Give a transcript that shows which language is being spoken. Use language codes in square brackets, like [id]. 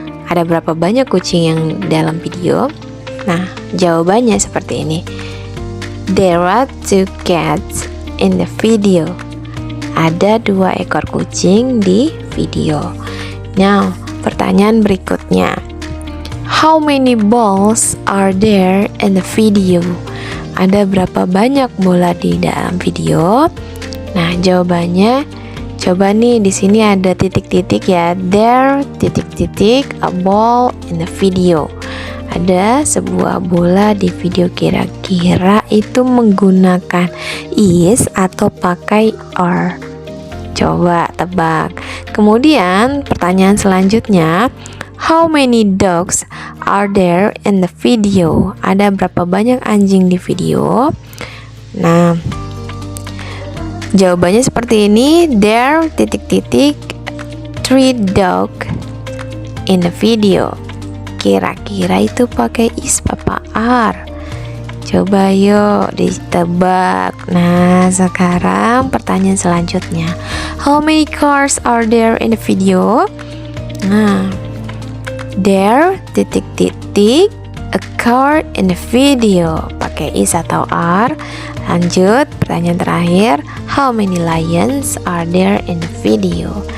[id] Ada berapa banyak kucing yang dalam video? Nah, jawabannya seperti ini. [en] There are 2 cats in the video. [id] Ada 2 ekor kucing di video. Now, pertanyaan berikutnya. [en] How many balls are there in the video? [id] Ada berapa banyak bola di dalam video? Nah, jawabannya coba nih, di sini ada titik-titik ya. [en] There [id] titik-titik [en] a ball in the video. [id] Ada sebuah bola di video, kira-kira itu menggunakan is atau pakai are? Coba tebak. Kemudian pertanyaan selanjutnya, [en] how many dogs are there in the video? [id] Ada berapa banyak anjing di video? Nah, jawabannya seperti ini. [en] There [id] titik-titik [en] 3 dog in the video. [id] Kira-kira itu pakai is apa are? Coba yuk ditebak. Nah, sekarang pertanyaan selanjutnya. [en] How many cars are there in the video? Nah, there [id] titik-titik [en] a car in the video. [id] Pakai is atau are? Lanjut, pertanyaan terakhir. [en] How many lions are there in the video?